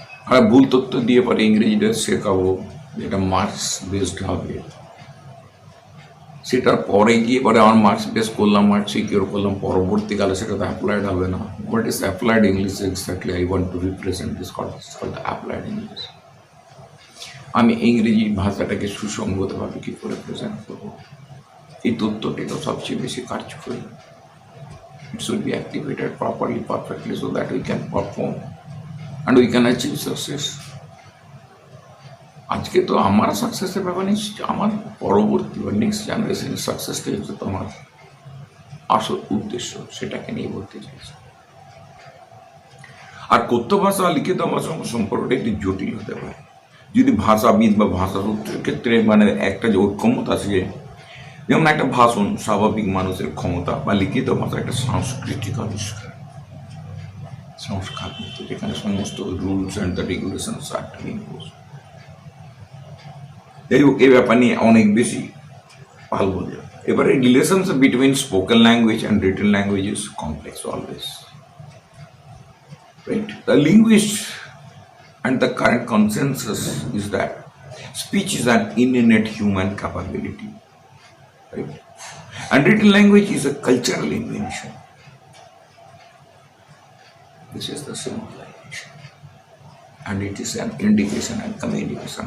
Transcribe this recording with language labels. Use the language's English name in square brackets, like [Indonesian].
[Bangla] আর ভুল তথ্য দিয়ে পরে ইংরেজিটা শেখাবো, যেটা মার্কস বেসড হবে, সেটার পরে গিয়ে পরে আমার মার্কস বেস করলাম, মার্কস সিকিউর করলাম, পরবর্তীকালে সেটা তো অ্যাপ্লাইড হবে না। [English] What is applied English exactly I want to represent this called applied English. [Bangla] আমি ইংরেজি ভাষাটাকে সুসংগতভাবে কী করে প্রেজেন্ট করবো, এই তথ্যটি তো সবচেয়ে বেশি কার্যকরী। [English] It should be activated properly, perfectly, so that we can perform and we can achieve success. [Bangla] আজকে তো আমার সাকসেসের ব্যাপার নেই, আমার পরবর্তী বা নেক্সট জেনারেশনের সাকসেসটাই হচ্ছে তো আমার আসল উদ্দেশ্য, সেটাকে নিয়ে বলতে চাইছি। আর কথ্য ভাষা আর লিখিত ভাষার সম্পর্কটা একটু জটিল হতে পারে যদি ভাষাবিদ বা ভাষাসূত্রের ক্ষেত্রে মানে একটা যে ঐক্যমত আছে, যেমন একটা ভাষণ স্বাভাবিক মানুষের ক্ষমতা, বা লিখিত ভাষা একটা সাংস্কৃতিক আবিষ্কার, সংস্কার, যেখানে সমস্ত [English] Rules and the regulations are imposed. [Bangla] যাই হোক, এই ব্যাপার নিয়ে অনেক বেশি ভালো বলবে। [English] এবারে relationship between spoken language and written language is complex always, right? The linguist and the current consensus is that speech is an innate human capability, right? And written language is a cultural invention. This is the simplification, and it is an indication and communication.